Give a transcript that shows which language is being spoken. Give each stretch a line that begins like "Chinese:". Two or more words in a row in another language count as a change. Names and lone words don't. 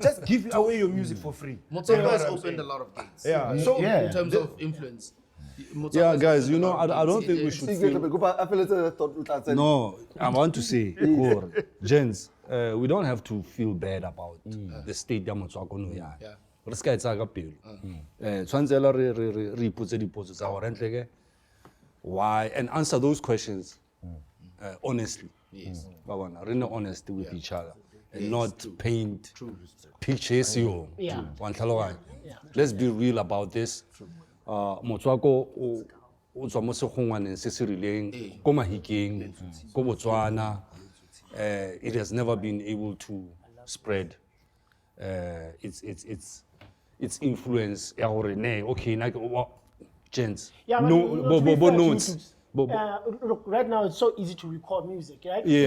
English: Just give away your music for free. Motswako has opened a lot of gates. Yeah. So In terms of influence. Motswako Yeah, has guys, opened you a know, lot of I don't gates. think we should feel... No, I want to say, gents, we don't have to feel bad about the state that Motswako
Tswana: no ya. Re ska etsa ka pelo. Tshwantsela re ipotse dipotso tsa gore ntleke
English: why and answer those questions honestly.
Tswana: Ba bona, re nne
English: honest with each other and not paint pictures yo.
Tswana: Wa ntlhaloganya.
English: Let's be real about this.
Tswana: Motswako o tswa mo segongwaneng se se rileng ko Mahikeng ko Botswana.
English: It has never been able to spread its influence. Okay, gents. Yeah, No, but to be fair, notes. Look, right now it's so easy to record music, right? Yeah.